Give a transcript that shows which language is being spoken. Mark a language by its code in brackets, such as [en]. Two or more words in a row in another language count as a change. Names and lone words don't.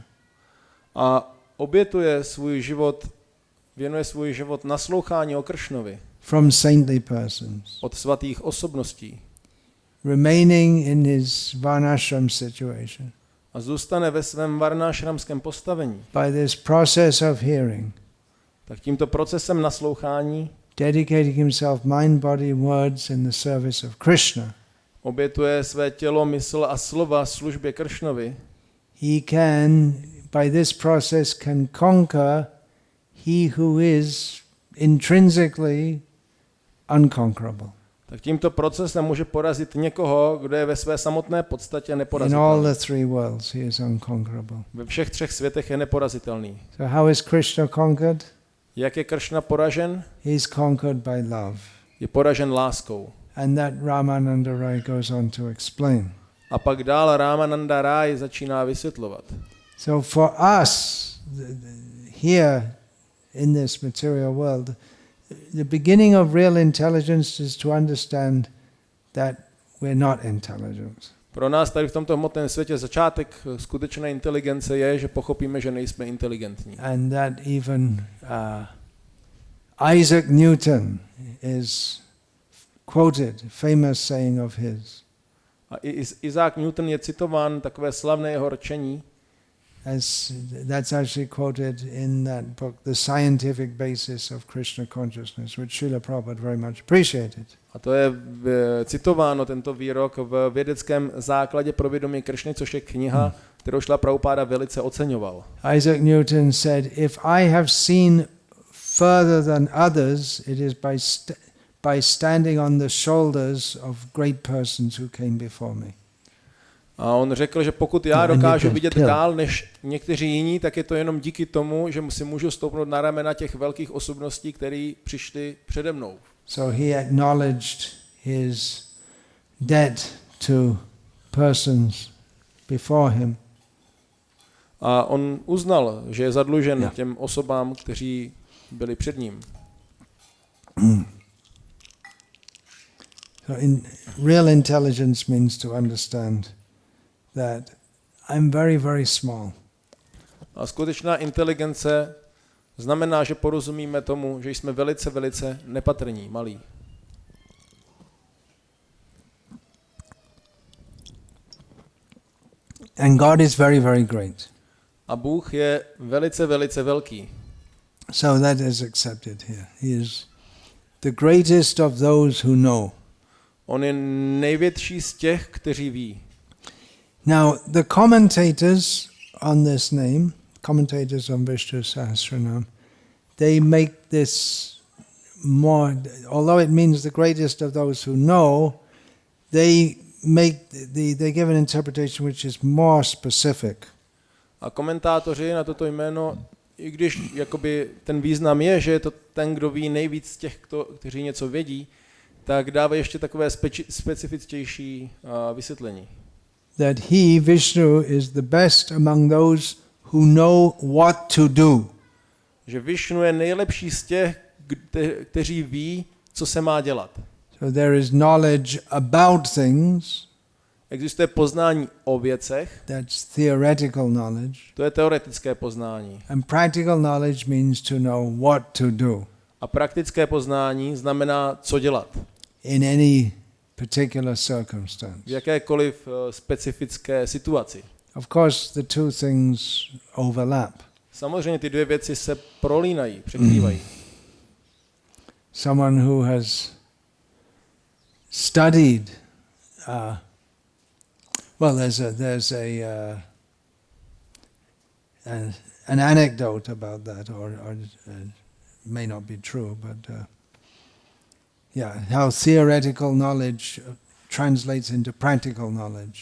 [cs] A obětuje svůj život, věnuje svůj život naslouchání o Kršnovi. [en] From saintly persons. [cs] Od svatých osobností. [en] Remaining in his varnashram situation. [cs] A zůstane ve svém varnášramském postavení. [en] By this process of hearing. [cs] Tak tímto procesem naslouchání [en] dedicating himself, mind, body, words in the service of Krishna. [cs] Obětuje své tělo, mysl a slova službě Kršnovi. [en] He can, by this process, can conquer he who is intrinsically unconquerable. [cs] Tak tímto procesem může porazit někoho, kdo je ve své samotné podstatě [en] In [cs] neporazitelný. [en] all the three worlds he is unconquerable. [cs] Ve všech třech světech je neporazitelný. [en] So how is Krishna conquered? [cs] Jak je Kršna poražen? [en] He is conquered by love. [cs] Je poražen láskou. [en] And that Ramananda Rai goes on to explain. [cs] A pak dál Ramananda Rai začíná vysvětlovat. [en] So for us here in this material world, the beginning of real intelligence is to understand that we're not intelligent. [cs] Pro nás tady v tomto hmotném světě začátek skutečné inteligence je, že pochopíme, že nejsme inteligentní. [en] And that even Isaac Newton is quoted, famous saying of his. [cs] A Isaac Newton je citován takové slavné jeho rčení. [en] As that's actually quoted in that book, The Scientific Basis of Krishna Consciousness, which Srila Prabhupada very much appreciated. [cs] A to je citováno, tento výrok, v vědeckém základě pro vědomí Kršny, což je kniha, kterou Srila Prabhupada velice oceňoval. [en] Isaac Newton said, if I have seen further than others, it is by standing on the shoulders of great persons who came before me. [cs] A on řekl, že pokud já dokážu vidět dál než někteří jiní, tak je to jenom díky tomu, že si můžu stoupnout na ramena těch velkých osobností, které přišly přede mnou. [en] So he acknowledged his debt to persons before him. [cs] A on uznal, že je zadlužen těm osobám, kteří byli před ním. [en] So real intelligence means to understand that I'm very, very small. [cs] A skutečná inteligence znamená, že porozumíme tomu, že jsme velice, velice nepatrní, malí. [en] And God is very, very great. [cs] A Bůh je velice, velice velký. [en] So that is accepted here. He is the greatest of those who know. [cs] On je největší z těch, kteří ví. [en] Now, the commentators on this name, commentators on Vishnu Sahasranama, they make this more, although it means the greatest of those who know, they give an interpretation which is more specific. [cs] A komentátoři na toto jméno, i když jakoby ten význam je, že je to ten, kdo ví nejvíc z těch, kteří něco vědí, tak dává ještě takové specifičtější vysvětlení. [en] That he, Vishnu, is the best among those who know what to do. [cs] Že Vishnu je nejlepší z těch, kteří ví, co se má dělat. [en] So there is knowledge about things. [cs] Existuje poznání o věcech. [en] That's theoretical knowledge. [cs] To je teoretické poznání. [en] And practical knowledge means to know what to do. [cs] A praktické poznání znamená, co dělat. [en] In any particular circumstance. [cs] V jakékoliv specifické situaci. [en] Of course, the two things overlap. [cs] Samozřejmě ty dvě věci se prolínají, překrývají. [en] Someone who has studied, there's an anecdote about that, or may not be true, but how theoretical knowledge translates into practical knowledge.